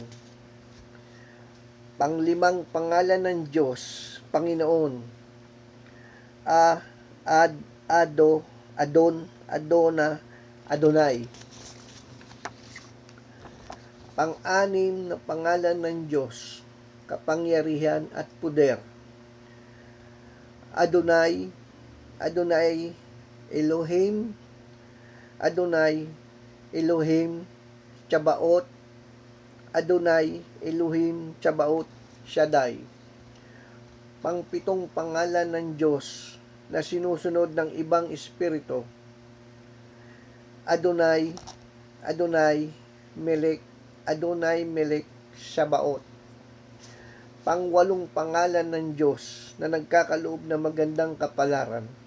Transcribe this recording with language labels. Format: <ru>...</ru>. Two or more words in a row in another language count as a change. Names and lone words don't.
<tl>Panglimang pangalan ng Diyos, Panginoon. Adon, Adona, Adonai. Pang-anim na pangalan ng Diyos, kapangyarihan at puder. Adonai, Adonai, Elohim, Adonai, Elohim, Tsabaot, Adonai, Elohim, Tsabaot, Shaddai. Pang-pitong pangalan ng Diyos na sinusunod ng ibang espiritu. Adonai, Adonai, Melek, Adonai, Melek, Sabaot. Pang-walong pangalan ng Diyos na nagkakaloob ng magandang kapalaran.</tl>